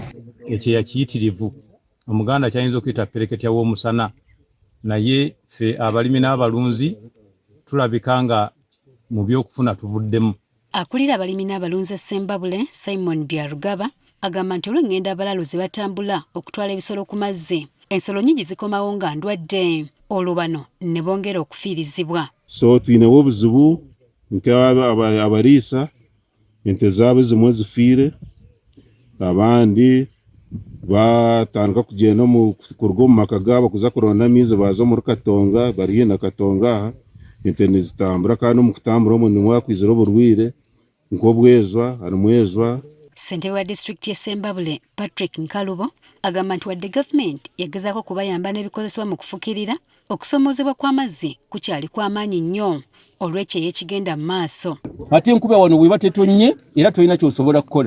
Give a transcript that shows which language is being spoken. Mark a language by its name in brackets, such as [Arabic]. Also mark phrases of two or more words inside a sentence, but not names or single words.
[Ganda] Ekyeya kiyitirivu Omuganda kyayinza okuyita ppereketya w'omusana, naye ffe abalimi n'abalunzi tulabika nga mu byokufuna tuvuddemu. Akulira abalimi n'abalunzi e Ssembabule, Simon Byarugaba, agamba nti olw'engendo abalaalo ze batambula okutwala ebisolo ku mazzi, ensolo nnyingi zikomawo nga ndwadde, olwo bano ne bongera okufiirizibwa. [Nyankole] So tuyinewo obuzibu nk'abariisa ente zaabwe zimwe zifiire, abandi batandika kugenda kuruga omu maka gaabo kuza kuronda amaizi baza omuri Katonga, bari na Katonga aha ente nizitambura kandi omu kutambura omwo nimwo hakwizira oburwire nk'obwezwa harimu ezwa. [Ganda] Ssentebe wa disitulikiti y'e Ssembabule Patrick Nkalubo agamba nti wadde gavumenti yagezaako kubayamba n'ebikozesebwa mu kufukirira, okusoomoozebwa kw'amazzi kukyali kw'amaanyi nnyo olw'ekyeya ekigenda mu maaso. Ate enkuba wano bw'eba tetonnye era tolina ky'osobola kukola.